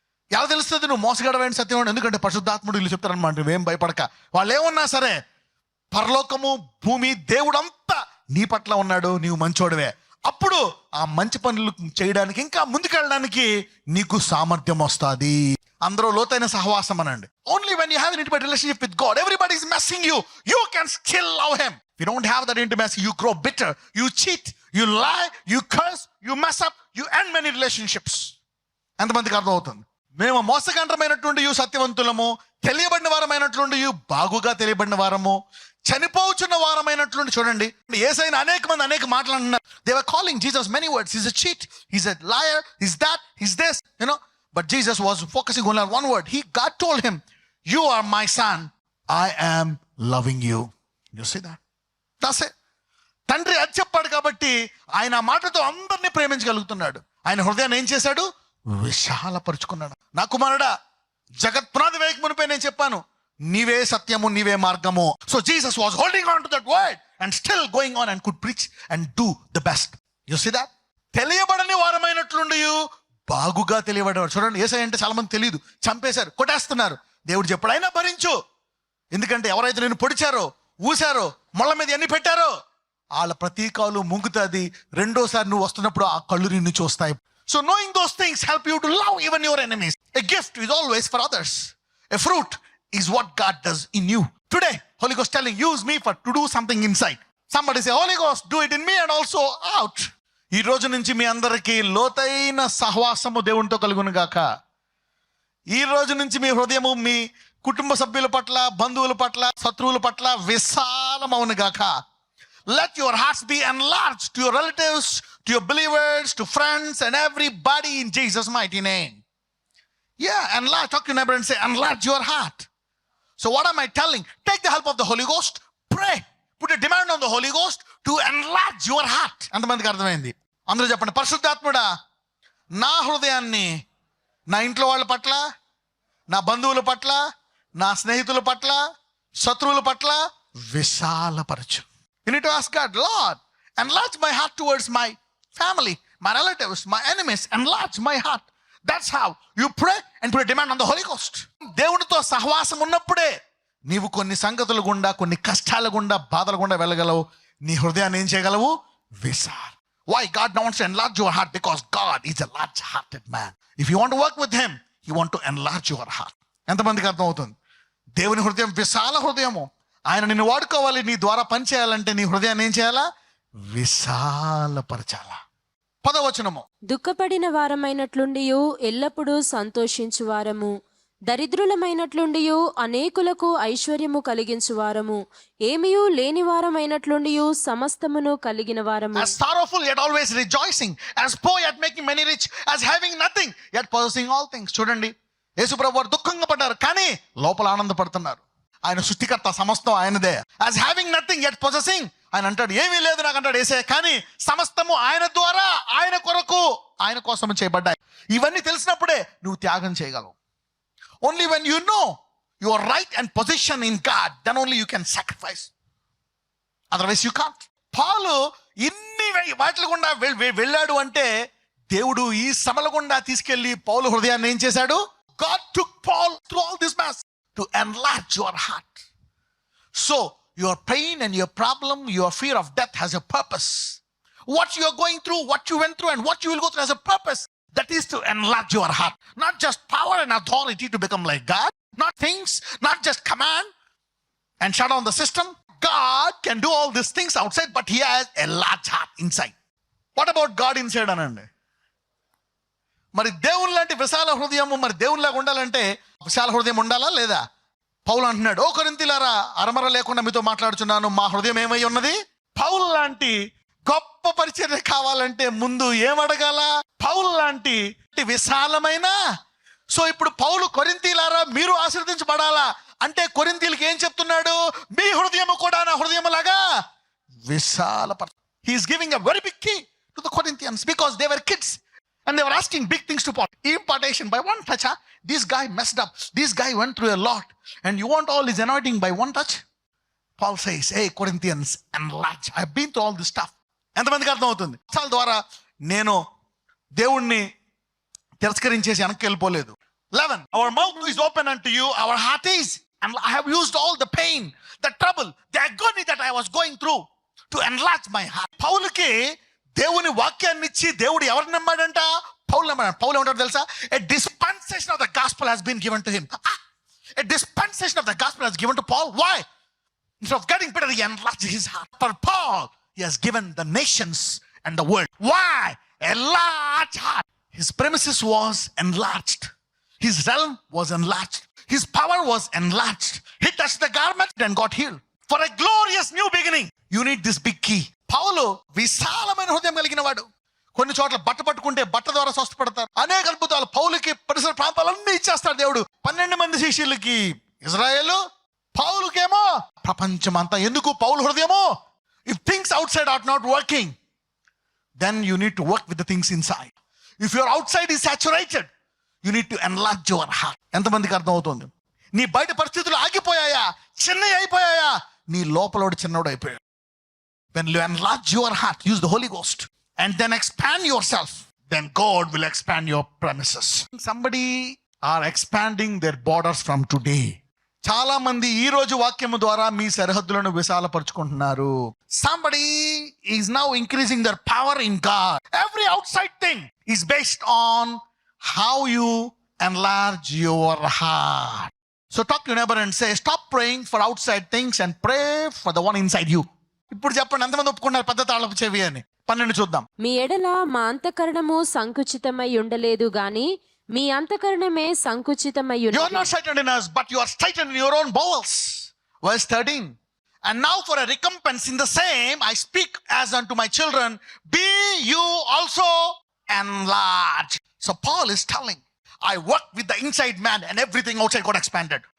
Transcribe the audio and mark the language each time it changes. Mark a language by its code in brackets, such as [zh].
[te] ఎలా తెలుస్తుంది నువ్వు మోసగాడమైన సత్యవంతుడు? ఎందుకంటే పరిశుద్ధాత్ముడు వీళ్ళు చెప్తారనమాట, నువ్వేం భయపడక. వాళ్ళు ఏమన్నా సరే, పరలోకము భూమి దేవుడంతా నీ పట్ల ఉన్నాడు, నీవు మంచోడివే. అప్పుడు ఆ మంచి పనులు చేయడానికి, ఇంకా ముందుకెళ్ళడానికి నీకు సామర్థ్యం వస్తుంది. అందరూ లోతైన సహవాసం అనండి. [en] Only when you have an intimate relationship with God, everybody is messing you, you can still love him. If you don't have that intimacy, you grow bitter, you cheat, you lie, you curse, you mess up, you end many relationships. [te] ఎంతమందికి అర్థం అవుతుంది? మేము మోసగండ్రమైనటువంటి సత్యవంతులము, తెలియబడిన వారమైనటువంటి బాగుగా తెలియబడిన వారము, చనిపోచున్న వారమైనటువంటి. చూడండి, యేసయ్యను అనేక మంది అనేక మాటలు అంటున్నారు. [en] They were calling Jesus many words. He's a cheat, he's a liar, he's that, he's this, but Jesus was focusing only on one word. God told him, you are my son, I am loving you. You see that? That's it. [te] తండ్రి అది చెప్పాడు కాబట్టి ఆయన ఆ మాటతో అందరినీ ప్రేమించగలుగుతున్నాడు. ఆయన హృదయాన్ని ఏం చేశాడు? విశాలపరుచుకున్నాడు. నా కుమారుడా, జగత్ పునాది వేయక మునిపే నేను చెప్పాను, నీవే సత్యము, నీవే మార్గము. [en] So Jesus was holding on to that word and still going on and could preach and do the best. You see that? [te] తెలియబడని వారమైనట్లుండి బాగుగా తెలియబడేవాడు. చూడండి, యేసయ్య అంటే చాలా మంది తెలియదు, చంపేశారు, కొట్టేస్తున్నారు. దేవుడు చెప్పాడు, అయినా భరించు. ఎందుకంటే ఎవరైతే నేను పొడిచారో, ఊశారో, మొళ్ళ మీద ఎన్ని పెట్టారో వాళ్ళ ప్రతీకాలు ముంగుతుంది. రెండోసారి నువ్వు వస్తున్నప్పుడు ఆ కళ్ళు నిన్ను చూస్తాయి. [en] So knowing those things help you to love even your enemies. A gift is always for others. A fruit is what God does in you. Today, Holy Ghost telling, use me to do something inside. Somebody say, Holy Ghost, do it in me and also out. [te] ఈ రోజు నుంచి మీ అందరికీ లోతైన సహవాసము దేవునితో కలుగును గాక. ఈ రోజు నుంచి మీ హృదయము మీ కుటుంబ సభ్యుల పట్ల, బంధువుల పట్ల, శత్రువుల పట్ల విశాలమవును గాక. [en] Let your hearts be enlarged to your relatives, to your believers, to friends and everybody in Jesus' mighty name. Yeah, enlarge. Talk to your neighbor and say, enlarge your heart. So what am I telling? Take the help of the Holy Ghost. Pray. Put a demand on the Holy Ghost to enlarge your heart. [te] అంతమందికి అర్థమైంది? అందరూ చెప్పండి, పరిశుద్ధాత్ముడా, నా హృదయాన్ని నా ఇంట్లో వాళ్ళ పట్ల, నా బంధువుల పట్ల, నా స్నేహితుల పట్ల, శత్రువుల పట్ల విశాలపరచు. [en] You need to ask God, Lord, enlarge my heart towards my family, my relatives, my enemies. Enlarge my heart. That's how you pray and put a demand on the Holy Ghost. [te] దేవునితో సహవాసం ఉన్నప్పుడే నీవు కొన్ని సంగతుల గుండా, కొన్ని కష్టాల గుండా, బాధల గుండా వెళ్ళగలవు. నీ హృదయాన్ని ఏం చేయగలవు? విశాల. [en] Why God wants to enlarge your heart? Because God is a large-hearted man. If you want to work with him, he want to enlarge your heart. [te] ఎంతమందికి అర్థం అవుతుంది? దేవుని హృదయం విశాల హృదయము. ఆయన నిన్ను వాడుకోవాలి, నీ ద్వారా పని చేయాలంటే నీ హృదయాన్ని ఏం చేయాలా? విశాలపరచాలా. 10వ వచనము, దుఃఖపడిన వారమైనట్లుండియు ఎల్లప్పుడూ సంతోషించు వారము, దరిద్రులమైనట్లుండియు అనేకులకు ఐశ్వర్యము కలిగించు వారము, ఏమీయూ లేని వారమైనట్లుండియు సమస్తమును కలిగిన వారము. [en] As sorrowful yet always rejoicing, as poor yet making many rich, as having nothing yet possessing all things. [te] చూడండి, యేసుప్రభు వారు దుఃఖంగా పడ్డారు, కానీ లోపల ఆనందపడుతున్నారు. ఆయన సృష్టికర్త, సమస్తం ఆయనదే. [en] as having nothing yet possessing, [te] ఆయన అంటాడు ఏమీ లేదు నాకు అంటాడు యేసయ్య, కానీ సమస్తము ఆయన ద్వారా, ఆయన కొరకు, ఆయన కోసం చేయబడ్డాయి. ఇవన్నీ తెలిసినప్పుడే నువ్వు త్యాగం చేయగలవు. [en] Only when you know your right and position in God, then only you can sacrifice, otherwise you can't. [te] పౌలు ఇన్ని వాటిల గుండా వెళ్ళాడు అంటే దేవుడు ఈ శ్రమల గుండా తీసుకెళ్లి పౌలు హృదయాన్ని ఏం చేశాడు? [en] God took Paul through all this mess to enlarge your heart. So your pain and your problem, your fear of death has a purpose. What you are going through, what you went through and what you will go through has a purpose. That is to enlarge your heart. Not just power and authority to become like God, not things, not just command and shut down the system. God can do all these things outside, but he has a large heart inside. What about God inside anandi? [te] మరి దేవుని లాంటి విశాల హృదయము, మరి దేవునిలాగా ఉండాలంటే విశాల హృదయం ఉండాలా లేదా? పౌలు అంటున్నాడు, ఓ కొరింథీయులారా, అరమర లేకుండా మీతో మాట్లాడుచున్నాను, మా హృదయం ఏమై ఉన్నది? పౌలు లాంటి గొప్ప పరిచర్య కావాలంటే ముందు ఏమడగాల? పౌలు లాంటి విశాలమైన. సో ఇప్పుడు పౌలు, కొరింథీయులారా మీరు ఆశీర్వదించబడాలా అంటే కొరింథీయులకి ఏం చెప్తున్నాడు? మీ హృదయము కూడా నా హృదయములాగా విశాలపరచు. [en] He is giving a very big key to the Corinthians because they were kids. And they were asking big things to Paul. Impartation by one touch. This guy messed up. This guy went through a lot. and you want all his anointing by one touch? Paul says, hey Corinthians, enlarge. I've been through all this stuff. [te] ఎంతమందికి అర్థం అవుతుంది? చాలా ద్వారా నేను దేవుణ్ణి తిరస్కరించేసి వెనక్కి వెళ్ళిపోలేదు. [en] 11, our mouth is open unto you, our heart is, and I have used all the pain, the trouble, the agony that I was going through to enlarge my heart. [te] పౌలుకి దేవుని వాక్యాన్ని ఇచ్చి దేవుడు ఎవరిని నమ్మాడంట? పౌలు నమ్మాడు. పౌలు ఏమంటాడు తెలుసా? [en] A dispensation of the gospel has been given to him. A dispensation of the gospel has given to Paul. Why? Instead of getting better, he enlarged his heart. For Paul, he has given the nations and the world. Why? A large heart. His premises was enlarged. His realm was enlarged. His power was enlarged. He touched the garment and got healed. For a glorious new beginning, you need this big key. [te] పౌలు విశాలమైన హృదయం కలిగిన వాడు. కొన్ని చోట్ల బట్ట పట్టుకుంటే బట్ట ద్వారా స్వస్థపడతారు. అనేక అద్భుతాలు. పౌలుకి పరిసర ప్రాంతాలన్నీ ఇచ్చేస్తాడు దేవుడు. 12 మంది శిష్యులకి ఇజ్రాయేలు, పౌలుకేమో ప్రపంచమంతా. ఎందుకు? పౌలు హృదయమో. [en] If things outside are not working, then you need to work with the things inside. If your outside is saturated, you need to enlarge your heart. [te] ఎంతమందికి అర్థం అవుతుంది? నీ బయట పరిస్థితులు ఆగిపోయాయా? చిన్నవి అయిపోయాయా? నీ లోపలోడు చిన్నోడు అయిపోయాడు. [en] When you enlarge your heart, use the Holy Ghost and then expand yourself, then God will expand your premises. Somebody are expanding their borders from today. [te] చాలా మంది ఈ రోజు వాక్యము ద్వారా మీ సరిహద్దులను విశాలపరుచుకుంటున్నారు. [en] Somebody is now increasing their power in God. Every outside thing is based on how you enlarge your heart. So talk to your neighbor and say, stop praying for outside things and pray for the one inside you. [te] ఇప్పుడు చెప్పండి, ఎంతమంది ఒప్పుకున్నారు పెద్ద తాళపు చెవి అని? 12 చూద్దాం. మీ ఎడల మా అంతఃకరణము సంకుచితమై ఉండలేదు గాని మీ అంతఃకరణమే సంకుచితమై [en] You are [te] ఉన్నది. [en] not straightened in us, but you are straightened in your own bowels. Verse 13. And now for a recompense in the same, I speak as unto my children, be you also enlarged. So Paul is telling, I work with the inside man and everything outside got expanded.